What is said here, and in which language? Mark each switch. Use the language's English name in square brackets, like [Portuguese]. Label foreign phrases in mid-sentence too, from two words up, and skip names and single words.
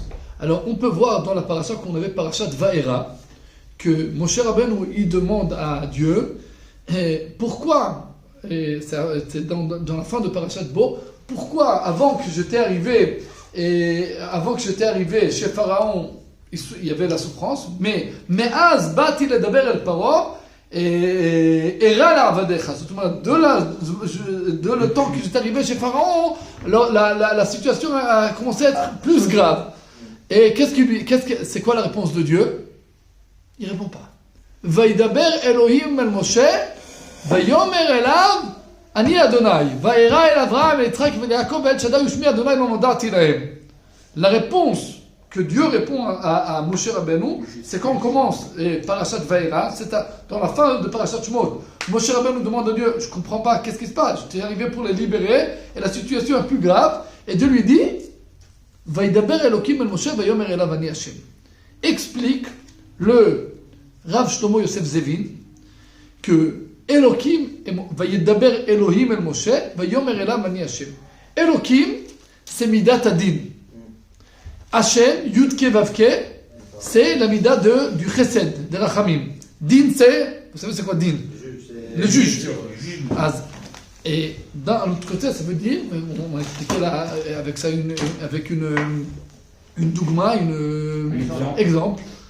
[French] Alors on peut voir dans la paracha qu'on avait parachat Vaera que Moshe Rabbeinu il demande à Dieu pourquoi, et c'est dans la fin de parachat Bo, pourquoi avant que j'étais arrivé chez Pharaon il y avait la souffrance, mais [Hebrew] אז באתי לדבר אל פרעה הרע לעבדך. [French] De le temps que j'étais arrivé chez Pharaon, la situation a commencé à être plus grave. Et c'est quoi la réponse de Dieu? Il répond pas. [Hebrew] וידבר אלהים אל משה, ויאמר אליו אני ה', וארא אל אברהם אל יצחק אל יעקב אל שדי ושמי ה' לא נודעתי להם. [French] La réponse que Dieu répond à Moshe Rabbeinu, c'est quand on commence Parashat Vaïra, dans la fin de Parashat Shemot. Moshe Rabbeinu demande à Dieu, je ne comprends pas, qu'est-ce qui se passe? Je t'ai arrivé pour les libérer, et la situation est plus grave. Et Dieu lui dit, [Hebrew] וידבר אלקים אל משה ויאמר אליו אני השם. [French] Explique le Rav Shlomo Yosef Zevin que Elokim, [Hebrew] וידבר אלהים אל משה ויאמר אליו אני השם. [French] Elokim, c'est [Hebrew] מידת הדין. [French] Hashem, Yudke Vavke, c'est la mida du Chesed, de Rachamim. Din, c'est, vous savez c'est quoi Din? Le juge. Et d'un l'autre côté, ça veut dire, on va expliquer là avec ça avec une dougma, exemple.